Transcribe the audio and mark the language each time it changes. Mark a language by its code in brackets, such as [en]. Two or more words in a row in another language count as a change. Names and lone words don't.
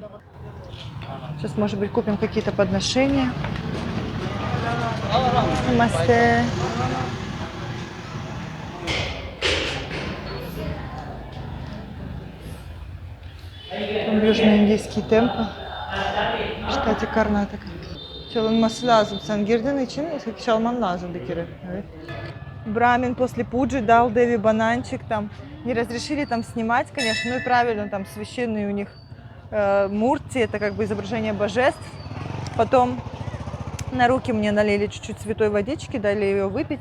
[ru] Сейчас, может быть, купим какие-то подношения. Намасте. Там южноиндийский темпл в штате Карнатака. [tr] Çalınması lazım. Sen girdiğin için çalman lazım bir kere. Evet. [ru] Брамин после пуджи дал Деви бананчик. Там не разрешили там снимать, конечно, ну и правильно, там священные у них мурти, это как бы изображение божеств. Потом на руки мне налили чуть-чуть святой водички, дали ее выпить.